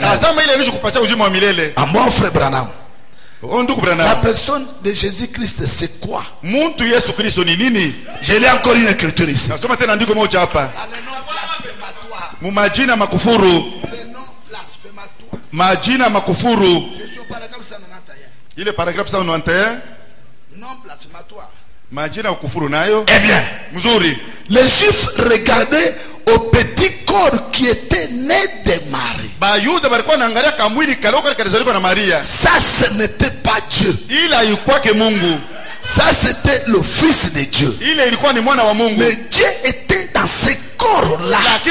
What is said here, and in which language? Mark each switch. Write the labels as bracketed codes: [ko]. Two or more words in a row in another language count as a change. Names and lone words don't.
[fr] À mon frère Branham, la personne de Jésus-Christ, c'est quoi? J'ai lu encore une écriture ici. [sw] Mumajina makufuru. [fr] Le nom blasphématoire. [sw] Majina makufuru. [fr] Je suis au paragraphe 191. Il est paragraphe 191. Non blasphématoire. [sw] Majina makufuru nayo. [fr] Eh bien, mzuri. Les Juifs regardaient au petit corps qui était né de Marie. Ça, ce n'était pas Dieu. Ça, c'était le Fils de Dieu. Mais Dieu était dans ce corps-là.